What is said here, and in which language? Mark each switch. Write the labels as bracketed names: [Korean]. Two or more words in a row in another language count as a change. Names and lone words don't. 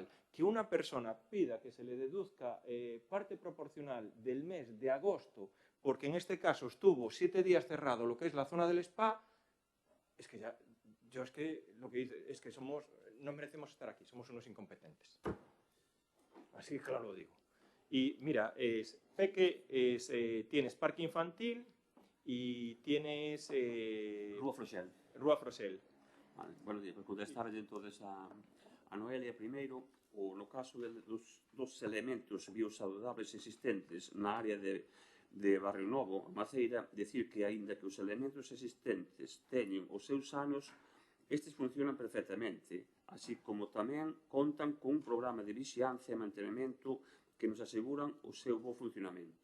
[Spanish] Que una persona pida que se le deduzca parte proporcional del mes de agosto, porque en este caso estuvo 7 días cerrado lo que es la zona del spa, Es que ya, yo es que lo que dice es que somos, no merecemos estar aquí, somos unos incompetentes. Así claro lo digo. Y mira, Peque, tienes parque infantil y tienes... Rúa Froxel. Rúa Froxel. [Galician] Vale, bueno, para contestar entonces a Noelia primeiro, no caso dos elementos biosaludables existentes na área de Barrio Novo, Maceira, decir que aínda que os elementos existentes teñen os seus anos, estes funcionan perfectamente, así como tamén contan con un programa de vixiancia e mantenimento que nos aseguran o seu bo funcionamento.